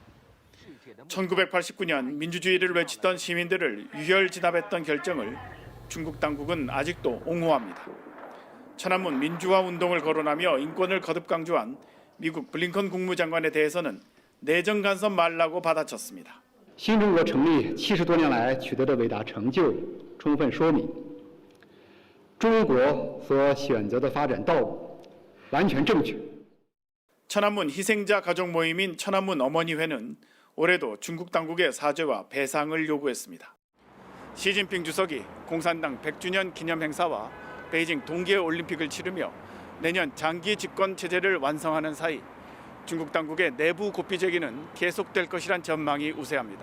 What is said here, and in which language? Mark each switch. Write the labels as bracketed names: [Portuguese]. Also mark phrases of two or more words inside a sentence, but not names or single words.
[Korean] 1989년 민주주의를 외치던 시민들을 유혈 진압했던 결정을 중국 당국은 아직도 옹호합니다. 천안문 민주화 운동을 거론하며 인권을 거듭 강조한 미국 블링컨 국무장관에 대해서는 내정 간섭 말라고 받아쳤습니다. [Chinese] 新中国成立70多年来取得的伟大成就，充分说明中国所选择的发展道路完全正确。 [Korean] 천안문 희생자 가족 모임인 천안문 어머니회는 올해도 중국 당국의 사죄와 배상을 요구했습니다. 시진핑 주석이 공산당 100주년 기념 행사와 베이징 동계올림픽을 치르며 내년 장기 집권 체제를 완성하는 사이 중국 당국의 내부 고삐 제기는 계속될 것이란 전망이 우세합니다.